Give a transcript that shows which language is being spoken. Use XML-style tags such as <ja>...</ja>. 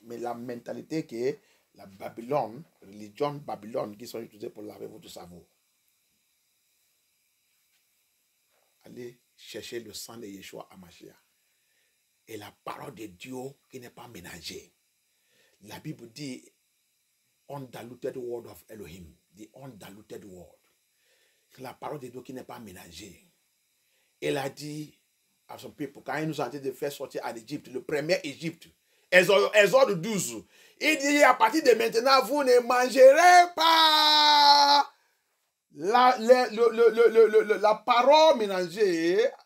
<fr>Mais la mentalité qui est la Babylone, religion Babylone, qui sont utilisées pour laver votre cerveau. Allez chercher le sang de Yeshua Hamashiach. Et la parole de Dieu qui n'est pas ménagée. La Bible dit,</fr> <en>undiluted word of Elohim. The undiluted word.</en> <fr>La parole de Dieu qui n'est pas ménagée. Elle a dit à son peuple, quand il nous a dit de faire sortir à l'Égypte, le premier Égypte, Exode 12, il dit, à partir de maintenant, vous ne mangerez pas la parole mélangée.</fr>